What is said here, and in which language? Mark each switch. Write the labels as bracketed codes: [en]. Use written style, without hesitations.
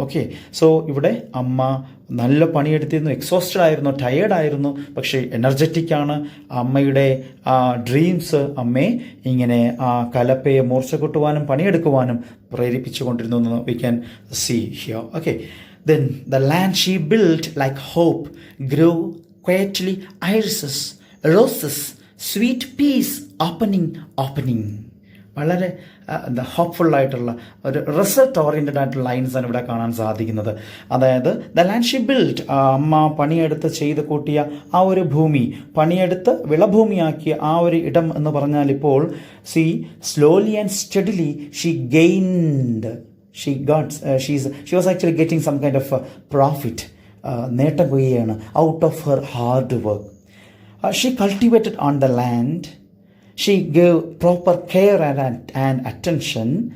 [ml] Okay, so ഇവിടെ അമ്മ നല്ല പണിയെടുത്തിരുന്നു, എക്സോസ്റ്റഡ് ആയിരുന്നു, ടയേർഡ് ആയിരുന്നു, പക്ഷേ എനർജറ്റിക് ആണ്. അമ്മയുടെ ഡ്രീംസ് അമ്മയെ ഇങ്ങനെ ആ കലപ്പയെ മൂർച്ച കൂട്ടുവാനും പണിയെടുക്കുവാനും പ്രേരിപ്പിച്ചു കൊണ്ടിരുന്നു എന്ന് [en] we can see here. Okay, then the land she built like hope grew quietly irises, roses, sweet peas opening. [ml] വളരെ ഹോപ്പ്ഫുൾ ആയിട്ടുള്ള ഒരു റിസൾട്ട് ഓറിയൻറ്റഡ് ആയിട്ടുള്ള ലൈൻസാണ് ഇവിടെ കാണാൻ സാധിക്കുന്നത്. അതായത് ദ ലാൻഡ് ഷീ ബിൽറ്റ്, അമ്മ പണിയെടുത്ത് ചെയ്ത് കൂട്ടിയ ആ ഒരു ഭൂമി, പണിയെടുത്ത് വിളഭൂമിയാക്കിയ ആ ഒരു ഇടം എന്ന് പറഞ്ഞാൽ ഇപ്പോൾ slowly and steadily she gained, [en] she was actually getting some kind of profit, [ml] നേട്ടം കൊയ്യുകയാണ് [en] Out of her hard work. She cultivated on the land. She gave proper care and attention.